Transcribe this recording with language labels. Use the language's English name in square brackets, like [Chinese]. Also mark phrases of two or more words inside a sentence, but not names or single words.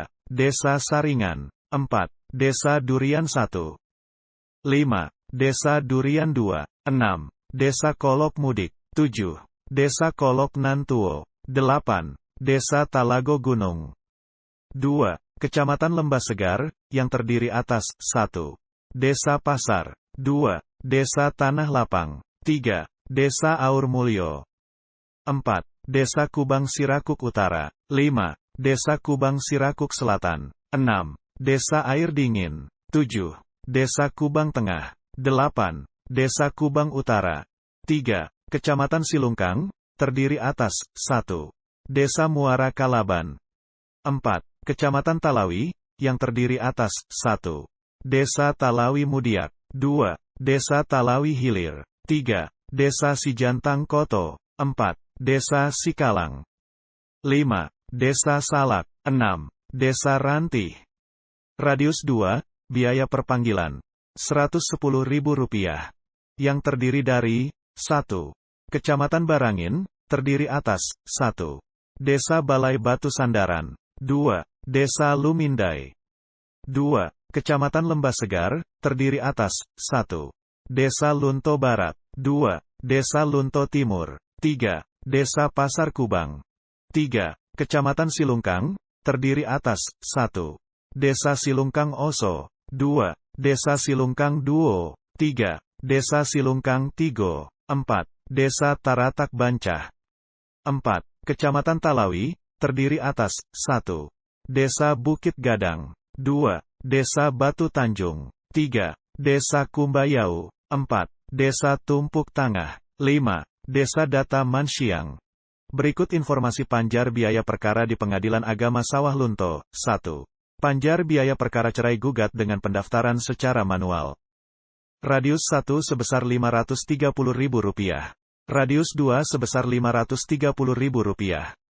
[Indonesian] Desa Saringan. 4. Desa Durian 1. 5. Desa Durian 2. 6. Desa Kolok Mudik. 7. Desa Kolok Nantuo. 8. Desa Talago Gunung. 2. Kecamatan Lembah Segar, yang terdiri atas 1. Desa Pasar. 2. Desa Tanah Lapang. 3. Desa Aur Mulyo. 4. Desa Kubang Sirakuk Utara. 5. Desa Kubang Sirakuk Selatan. 6. Desa Air Dingin. 7. Desa Kubang Tengah. 8. Desa Kubang Utara. 3. Kecamatan Silungkang, terdiri atas 1. Desa Muara Kalaban. 4. Kecamatan Talawi, yang terdiri atas 1. Desa Talawi Mudiak. 2. Desa Talawi Hilir. 3. Desa Sijantang Koto. 4. Desa Sikalang. 5. Desa Salak. 6. Desa Rantih. Radius 2, biaya perpanggilan Rp110.000. Yang terdiri dari 1. Kecamatan Barangin, terdiri atas 1. Desa Balai Batu Sandaran. 2. Desa Lumindai. 2. Kecamatan Lembah Segar, terdiri atas 1. Desa Lunto Barat. 2. Desa Lunto Timur. 3. Desa Pasar Kubang. 3. Kecamatan Silungkang, terdiri atas 1. Desa Silungkang Oso. 2. Desa Silungkang Duo. 3. Desa Silungkang Tigo. 4. Desa Taratak Bancah. 4. Kecamatan Talawi, terdiri atas 1. Desa Bukit Gadang. 2. Desa Batu Tanjung. 3. Desa Kumbayau. 4. Desa Tumpuk Tangah. 5. Desa Data Mansiang. Berikut informasi panjar biaya perkara di Pengadilan Agama Sawah Lunto. 1. Panjar biaya perkara cerai gugat dengan pendaftaran secara manual. Radius 1 sebesar Rp530.000. Radius 2 sebesar Rp530.000.